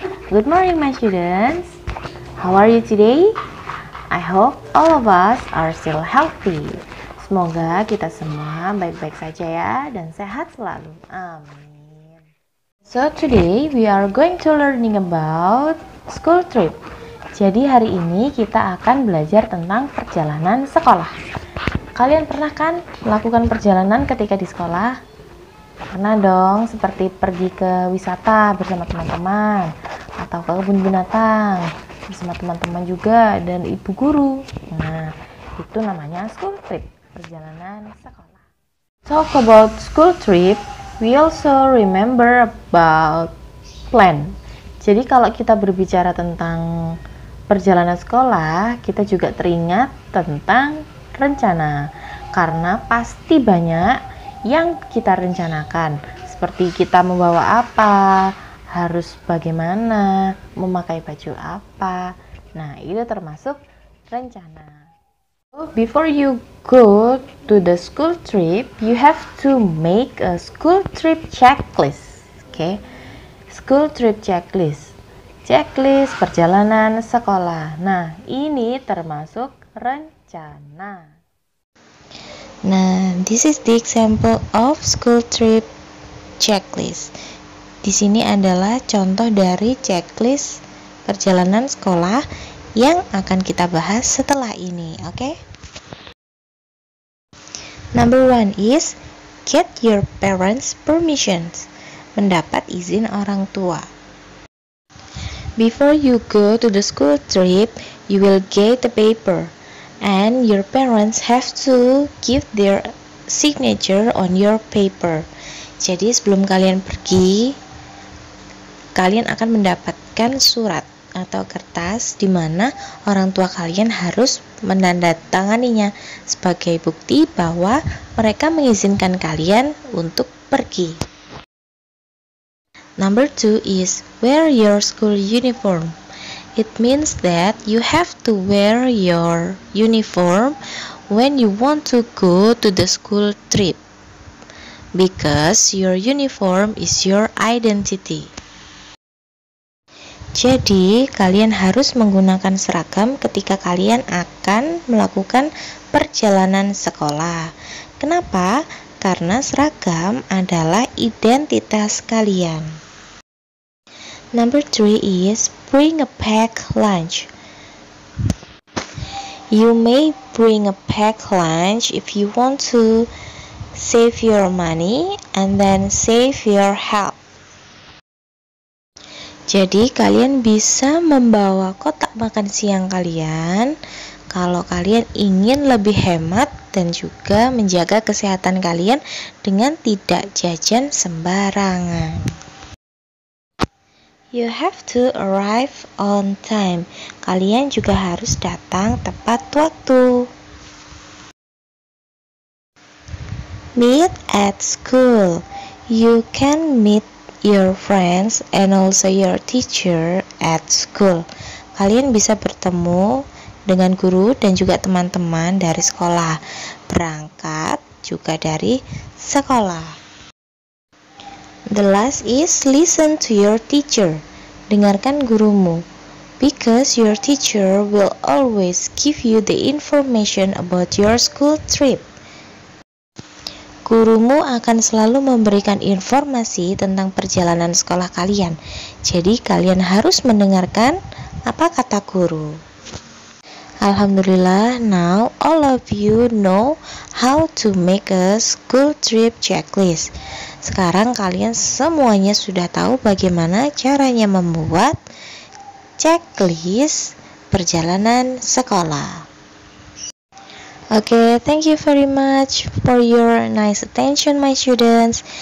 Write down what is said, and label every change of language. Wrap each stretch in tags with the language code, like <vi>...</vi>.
<en>Good morning my students. How are you today? I hope all of us are still healthy.</en> <id>Semoga kita semua baik-baik saja ya dan sehat selalu. Amin.</id> <en>So today we are going to learning about school trip.</en> <id>Jadi hari ini kita akan belajar tentang perjalanan sekolah. Kalian pernah kan melakukan perjalanan ketika di sekolah? Pernah dong, seperti pergi ke wisata bersama teman-teman atau ke kebun binatang bersama teman-teman juga dan ibu guru. Nah, itu namanya school trip, perjalanan sekolah.</id> <en>Talk about school trip, we also remember about plan.</en> <id>Jadi kalau kita berbicara tentang perjalanan sekolah, kita juga teringat tentang rencana. Karena pasti banyak yang kita rencanakan, seperti kita membawa apa, harus bagaimana, memakai baju apa. Nah, itu termasuk rencana.</id> <en>So, before you go to the school trip, you have to make a school trip checklist. Okay? School trip checklist.</en> <id>Checklist perjalanan sekolah. Nah, ini termasuk rencana.</id> <en>Nah, this is the example of school trip checklist.</en> <id>Di sini adalah contoh dari checklist perjalanan sekolah yang akan kita bahas setelah ini, oke?</id> <en>Number 1 is get your parents' permissions.</en> <id>Mendapat izin orang tua.</id> <en>Before you go to the school trip, you will get a paper. And your parents have to give their signature on your paper.</en> <id>Jadi sebelum kalian pergi, kalian akan mendapatkan surat atau kertas di mana orang tua kalian harus menandatanganinya sebagai bukti bahwa mereka mengizinkan kalian untuk pergi.</id> <en>Number 2 is wear your school uniform. It means that you have to wear your uniform when you want to go to the school trip, because your uniform is your identity.</en> <id>Jadi, kalian harus menggunakan seragam ketika kalian akan melakukan perjalanan sekolah. Kenapa? Karena seragam adalah identitas kalian.</id> <en>Number 3 is bring a packed lunch. You may bring a packed lunch if you want to save your money and then save your health.</en> <id>Jadi kalian bisa membawa kotak makan siang kalian kalau kalian ingin lebih hemat dan juga menjaga kesehatan kalian dengan tidak jajan sembarangan.</id> <en>You have to arrive on time.</en> <id>Kalian juga harus datang tepat waktu.</id> <en>Meet at school. You can meet your friends and also your teacher at school.</en> <id>Kalian bisa bertemu dengan guru dan juga teman-teman dari sekolah. Berangkat juga dari sekolah.</id> <en>The last is listen to your teacher.</en> <id>Dengarkan gurumu,</id> <en>because your teacher will always give you the information about your school trip.</en> <id>Gurumu akan selalu memberikan informasi tentang perjalanan sekolah kalian. Jadi kalian harus mendengarkan apa kata guru.</id> <en>Alhamdulillah, now all of you know how to make a school trip checklist.</en> <id>Sekarang kalian semuanya sudah tahu bagaimana caranya membuat checklist perjalanan sekolah.</id> <en>Okay, thank you very much for your nice attention my students.</en>